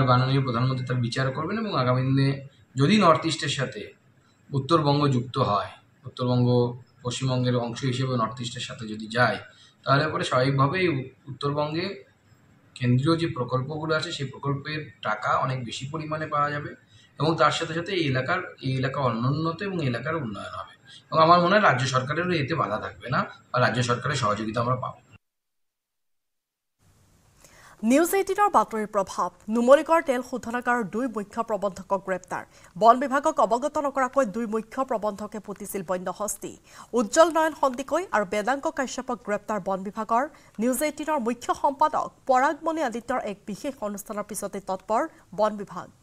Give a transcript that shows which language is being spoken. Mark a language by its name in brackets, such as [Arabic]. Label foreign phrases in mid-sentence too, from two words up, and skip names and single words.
[Bangla] মাননীয় প্রধানমন্ত্রী তার বিচার করবেন এবং আগামী দিনে যদি নর্থ ইস্টের সাথে উত্তরবঙ্গ যুক্ত হয় উত্তরবঙ্গ পশ্চিমবঙ্গের অংশ হিসেবে নর্থ ইস্টের সাথে যদি যায় তাহলে পরে স্বাভাবিকভাবেই উত্তরবঙ্গে কেন্দ্রীয় যে প্রকল্পগুলো আছে সেই প্রকল্পের টাকা অনেক বেশি পরিমাণে পাওয়া যাবে এবং তার সাথে সাথে এই এলাকা অনুন্নত এবং এলাকার উন্নয়ন হবে এবং আমার মনে হয় রাজ্য সরকারেরও এতে বাধা থাকবে না বা রাজ্য সরকারের সহযোগিতা আমরা পাবো [Assamese] নিউজ 18ৰ বাতৰিৰ প্ৰভাৱ নুমলীগড় তেল শোধনাগাৰৰ 2 মুখ্য প্ৰবন্ধকক গ্ৰেপ্তাৰ বন বিভাগক অৱগত নকৰাকৈ 2 মুখ্য প্ৰবন্ধকে পুতিছিল বন্যহস্তি উজ্জ্বল নয়ন সন্দিকৈ আৰু বেদাংগ কাশ্যপক গ্ৰেপ্তাৰ বন বিভাগৰ নিউজ 18ৰ মুখ্য সম্পাদক পৰাগমণি আদিত্যৰ এক বিশেষ অনুষ্ঠানৰ পিছতে তৎপৰ বন বিভাগ